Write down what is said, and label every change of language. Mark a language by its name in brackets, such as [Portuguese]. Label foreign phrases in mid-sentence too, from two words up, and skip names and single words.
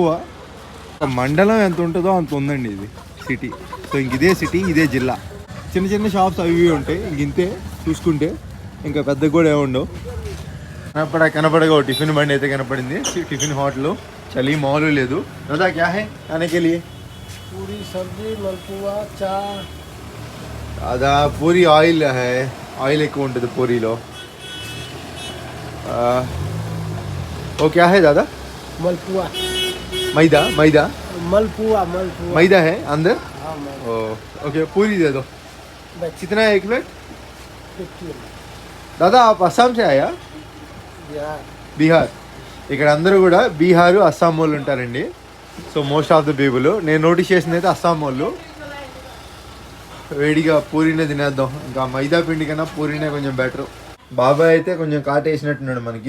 [Telugu] మండలం ఎంత ఉంటుందో అంత ఉందండి ఇది సిటీ. సో ఇదే సిటీ, ఇదే జిల్లా. చిన్న చిన్న షాప్స్ అవి ఉంటాయి, ఇంతే చూసుకుంటే. ఇంకా పెద్ద కూడా ఏముండవు. కనపడగా టిఫిన్ బండి అయితే కనపడింది, [English] tiffin hotel. [Telugu] చలి మామూలు లేదు. [Hindi] दादा क्या है खाने के लिए? पूरी सब्ज़ी, मलपुआ, चा. दादा पूरी ऑयल है, [Telugu] ఆయిల్ ఎక్కువ ఉంటుంది పూరీలో. [Hindi] ओ क्या है दादा? మల్పువా. मैदा मलपुआ मैदा है अंदर। ओके पूरी दे दो। कितना है 1 प्लेट? दादा आप असम से आया? బీహార్. [Telugu] ఇక్కడ అందరూ కూడా బీహారు, అస్సాం వాళ్ళు ఉంటారండి. [English] so most of the people. [Telugu] నేను నోటీస్ చేసింది అయితే అస్సాం వాళ్ళు. వేడిగా పూరీనే తినేద్దాం. ఇంకా మైదా పిండి కన్నా పూరీనే కొంచెం బెటర్. బాబాయ్ అయితే కొంచెం కాటేసినట్టున్నాడు మనకి.